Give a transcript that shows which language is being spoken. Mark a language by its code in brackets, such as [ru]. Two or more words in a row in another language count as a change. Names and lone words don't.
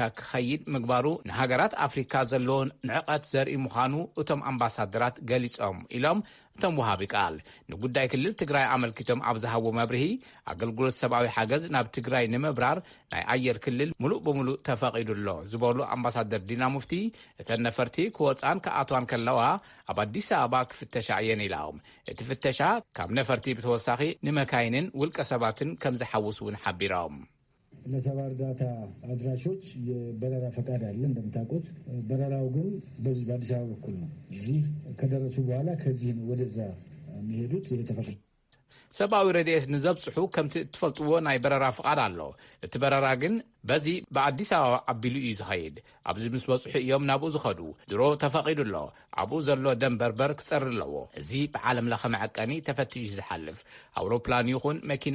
[ti] ክኸይድ ምግባሩ ንሃገራት ኣፍሪካ ዘለዎን ንዕቐት ዘርኢ ምዃኑ እቶም ኣምባሳደራት ገሊጾም ኢሎም እቶም ወሃቢ ቃል ንጉዳይ ክልል ትግራይ ኣመልኪቶም ኣብ ዝሃቦ መብርሂ ኣገልግሎት ሰብኣዊ ሓገዝ ናብ ትግራይ ንምብራር ናይ ኣየር ክልል ሙሉእ ብምሉእ ተፈቒዱሎ ዝበሉ ኣምባሳደር ዲና ሙፍቲ እተን ነፈርቲ ክወፃን ክኣትዋን ከለዋ ኣብ ኣዲስ ኣበባ ክፍተሻ እየን ኢሎም እቲ ፍተሻ ካብ ነፈርቲ ብተወሳኺ ንመካይንን ውልቀ ሰባትን ከም ዝሓውስ እውን ሓቢሮም [am] ለሰብአዊ እርዳታ አድራሾች የበረራ ፈቃድ አለ እንደምታውቁት በረራው ግን በዚህ በአዲስ አበባ በኩል ነው እዚህ ከደረሱ በኋላ ከዚህ ወደዛ የሚሄዱት የተፈቀደ [ti] ሰብአዊ ረድኤት ንዘብጽሑ ከምቲ ትፈልጥዎ ናይ በረራ ፍቃድ ኣሎ እቲ በረራ ግን በዚ በአዲስ ኣበባ ኣቢሉ እዩ ዝኸይድ ኣብዚ ምስ በጽሑ እዮም ናብኡ ዝኸዱ ድሮ ተፈቒዱሎ ኣብኡ ዘሎ ደንበርበር ክጸር ኣለዎ እዚ ብዓለም ለኸ መዐቀኒ ተፈቲሹ ዝሓልፍ ኣውሮፕላን ይኹን መኪና